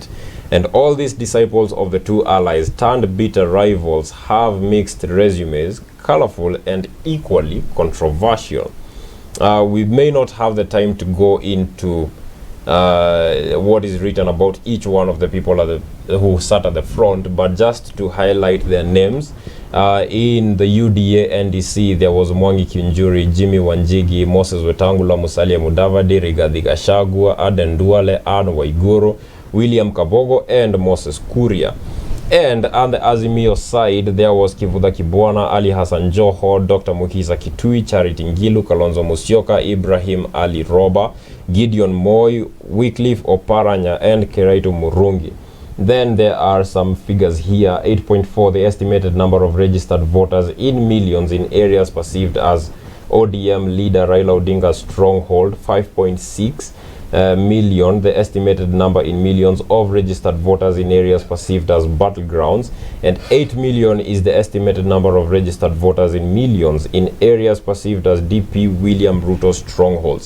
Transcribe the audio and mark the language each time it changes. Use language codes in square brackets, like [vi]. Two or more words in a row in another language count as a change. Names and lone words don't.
[en] And all these disciples of the two allies turned bitter rivals have mixed resumes, colorful and equally controversial. We may not have the time to go into what is written about each one of the people who sat at the front, but just to highlight their names, in the UDA NDC there was Mwangi Kinjuri, Jimmy Wanjigi, Moses Wetangula, Musalia Mudavadi, Rigathi Gachagua, Aden Duale, Anne Waiguru, William Kabogo and Moses Kuria. And on the Azimio side, there was Kivutha Kibwana, Ali Hassan Joho, Dr. Mukisa Kitui, Charity Ngilu, Kalonzo Musyoka, Ibrahim Ali Roba, Gideon Moi, Wycliffe Oparanya, and Kiraitu Murungi. Then there are some figures here. 8.4, the estimated number of registered voters in millions in areas perceived as ODM leader Raila Odinga's stronghold. 5.6 million, the estimated number in millions of registered voters in areas perceived as battlegrounds, and 8 million is the estimated number of registered voters in millions in areas perceived as DP William Ruto strongholds.